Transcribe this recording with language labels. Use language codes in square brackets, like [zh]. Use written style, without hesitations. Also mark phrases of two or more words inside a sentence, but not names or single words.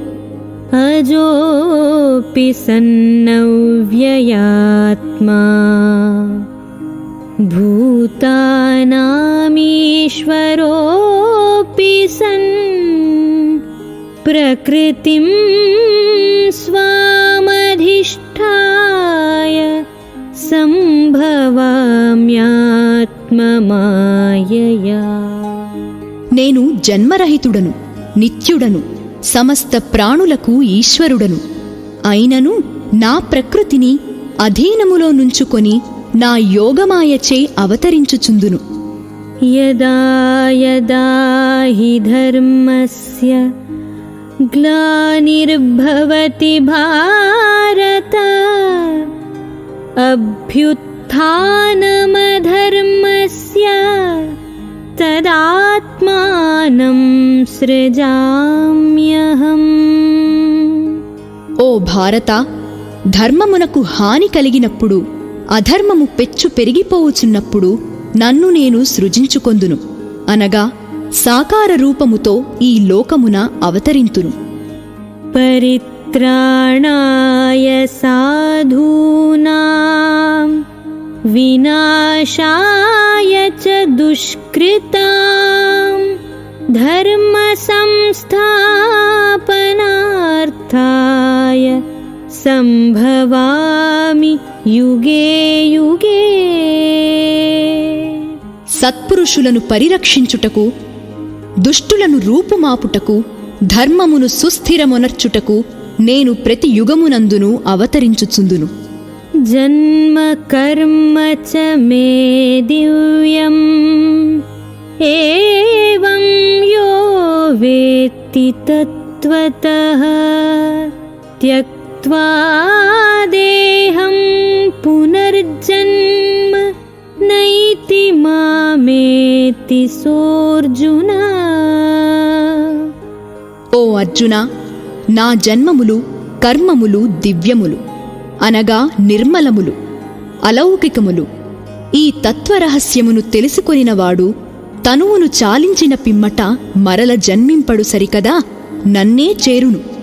[sa] అజోపి సన్నవ్యయాత్మా భూతానామీశ్వరోపి సన్ ప్రకృతిం స్వామధిష్ఠాయ సంభవామ్యాత్మమాయయా. [te] నేను జన్మరహితుడను, నిత్యుడను, సమస్త ప్రాణులకు ఈశ్వరుడను. అయినను నా ప్రకృతిని అధీనములో నుంచుకొని నా యోగమాయచే అవతరించుచుందును. [sa] యదా యదా హి ధర్మస్య ग्लानिर्भवति भारत अभ्युत्थानमधर्मस्य तदात्मानं सृजाम्यहम्। [te] ఓ భారత, ధర్మమునకు హాని కలిగినప్పుడు, అధర్మము పెచ్చు పెరిగిపోవుచున్నప్పుడు నన్ను నేను సృజించుకొందును, అనగా సాకార రూపముతో ఈ లోకమున అవతరింతును. [sa] परित्राणाय साधूनां विनाशाय च दुष्कृतां धर्म संस्थापनार्थाय संभवामि युगे युगे। [te] సత్పురుషులను పరిరక్షించుటకు, దుష్టులను రూపుమాపుటకు, ధర్మమును సుస్థిరమొనర్చుటకు నేను ప్రతి యుగమునందును అవతరించుచుందును. [sa] జన్మ కర్మ చ మే దివ్యం ఏవం యో వేత్తి తత్వతః త్యక్త్వా దేహం పునర్జన్మ నైతి మామేతి సోర్జున. [te] ఓ అర్జున, నా జన్మములు కర్మములు దివ్యములు, అనగా నిర్మలములు, అలౌకికములు. ఈ తత్వరహస్యమును తెలుసుకొనినవాడు తనువును చాలించిన పిమ్మట మరల జన్మింపడు సరికదా, నన్నే చేరును.